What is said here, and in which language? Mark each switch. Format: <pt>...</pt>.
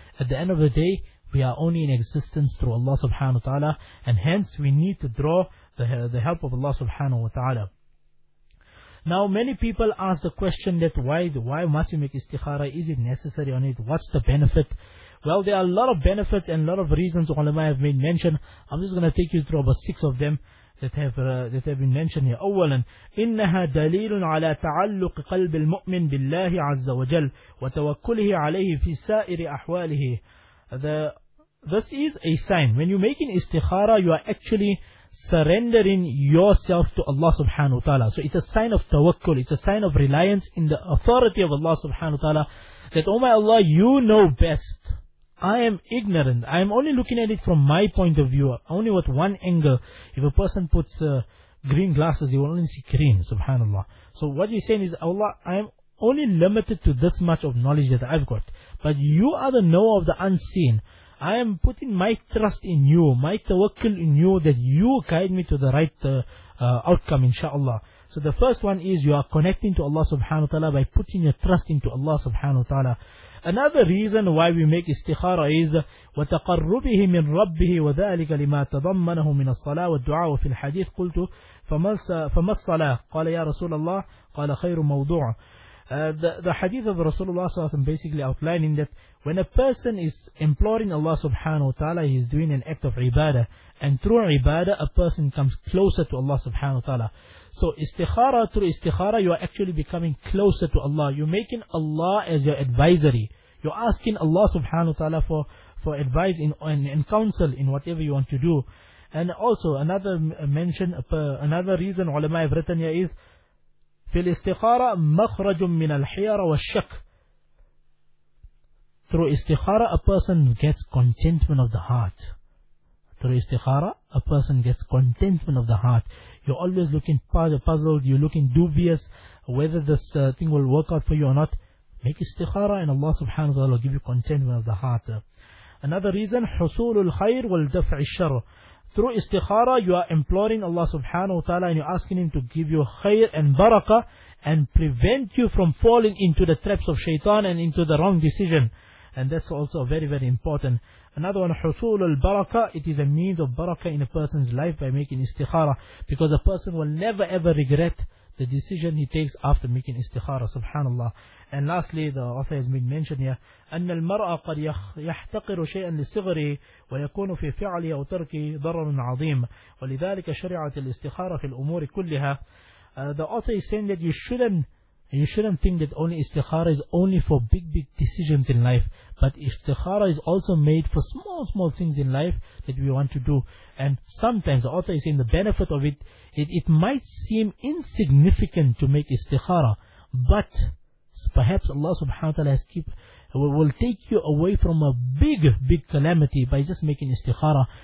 <en>At the end of the day, we are only in existence through Allah subhanahu wa ta'ala, and hence we need to draw the help of Allah subhanahu wa ta'ala. Now, many people ask the question that why must you make istikhara? Is it necessary on it? What's the benefit? Well, there are a lot of benefits and a lot of reasons ulama have made mention. I'm just going to take you through about six of them that have been mentioned here.</en> <ar>أولاً إنها دليل على تعلق قلب المؤمن بالله عز وجل وتوكله عليه في سائر أحواله.</ar> <en>This is a sign. When you're making istikhara, you are actually surrendering yourself to Allah subhanahu wa ta'ala. So it's a sign of tawakkul, it's a sign of reliance in the authority of Allah subhanahu wa ta'ala, that, oh my Allah, you know best. I am ignorant. I am only looking at it from my point of view, only with one angle. If a person puts green glasses, he will only see green, subhanallah. So what he's saying is, Allah, I am only limited to this much of knowledge that I've got. But you are the knower of the unseen. I am putting my trust in you, my tawakkul in you, that you guide me to the right outcome, inshaAllah. So the first one is, you are connecting to Allah subhanahu wa ta'ala by putting your trust into Allah subhanahu wa ta'ala. Another reason why we make istikhara is,</en> <ar>وَتَقَرُّبِهِ مِنْ رَبِّهِ وَذَٰلِكَ لِمَا تَضَمَّنَهُ مِنَ الصَّلَاةِ وَالدُّعَاءِ وَفِي الْحَدِيثِ قُلْتُ فَمَا الصَّلَاةِ قَالَ يَا رَسُولَ اللَّهِ قَالَ خَيْرٌ مَوْضُوعٌ.</ar> <en>The hadith of Rasulullah s.a.w. basically outlining that when a person is imploring Allah subhanahu wa ta'ala, he is doing an act of ibadah. And through ibadah, a person comes closer to Allah subhanahu wa ta'ala. So istikhara, through istikhara, you are actually becoming closer to Allah. You're making Allah as your advisory. You're asking Allah subhanahu wa ta'ala for advice and counsel in whatever you want to do. And also another reason ulama have written here is,</en> <ar>في الاستخارة مخرج من الحيرة والشك.</ar> <en>Through istikhara, a person gets contentment of the heart. Through istikhara, a person gets contentment of the heart. You're always looking puzzled, you're looking dubious whether this thing will work out for you or not. Make istikhara and Allah subhanahu wa ta'ala will give you contentment of the heart. Another reason,</en> <ar>حصول الخير والدفع الشر.</ar> <en>Through istikhara, you are imploring Allah subhanahu wa ta'ala and you're asking Him to give you khair and barakah and prevent you from falling into the traps of shaitan and into the wrong decision. And that's also very, very important. Another one,</en> <ar>حصول البركه.</ar> <en>It is a means of barakah in a person's life by making istikhara, because a person will never ever regret the decision he takes after making istikhara, subhanallah. And lastly, the author has been mentioned here,</en> <ar>أَنَّ الْمَرْأَ قَدْ يَحْتَقِرُ شَيْئًا لِصِغْرِهِ وَيَكُونُ فِي فِعْلِهِ أَوْ تَرْكِهِ ضَرَرٌ عَظِيمٌ وَلِذَلِكَ شَرِعَةِ الْإِسْتِخَارَ فِي الْأُمُورِ كُلِّهَا.</ar> <en>The author is saying that you shouldn't think that only istikhara is only for big decisions in life, but istikhara is also made for small things in life that we want to do. And sometimes the author is saying the benefit of it might seem insignificant to make istikhara, but perhaps Allah subhanahu wa ta'ala will take you away from a big calamity by just making istikhara.</en>